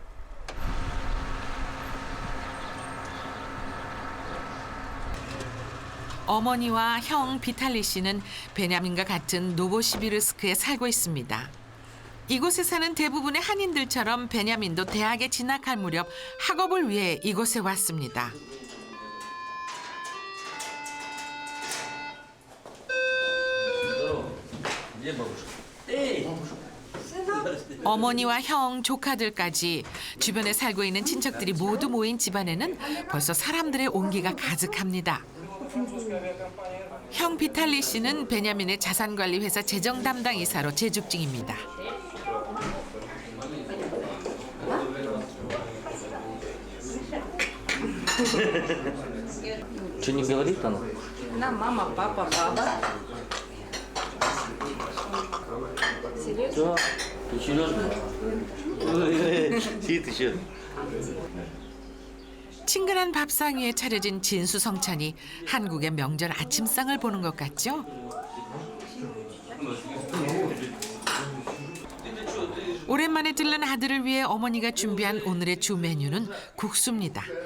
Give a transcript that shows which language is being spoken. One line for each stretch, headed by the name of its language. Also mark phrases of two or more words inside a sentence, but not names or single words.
Korean: 어머니와 형 비탈리 씨는 베냐민과 같은 노보시비르스크에 살고 있습니다. 이곳에 사는 대부분의 한인들처럼 베냐민도 대학에 진학할 무렵 학업을 위해 이곳에 왔습니다.
Russian: Где бабушка? Эй! Бабушка. Сынок.
Korean: 어머니와 형, 조카들까지 주변에 살고 있는 친척들이 모두 모인 집안에는 벌써 사람들의 온기가 가득합니다. 형 비탈리 씨는 베냐민의 자산관리 회사 재정 담당 이사로 재직 중입니다.
Russian: Что не говорит она? На мама, папа, баба. Все. Ты серьезно? Сидит еще.
Korean: 친근한 밥상 위에 차려진 진수성찬이 한국의 명절 아침상을 보는 것 같죠? 오랜만에 들른 아들을 위해 어머니가 준비한 오늘의 주 메뉴는 국수입니다.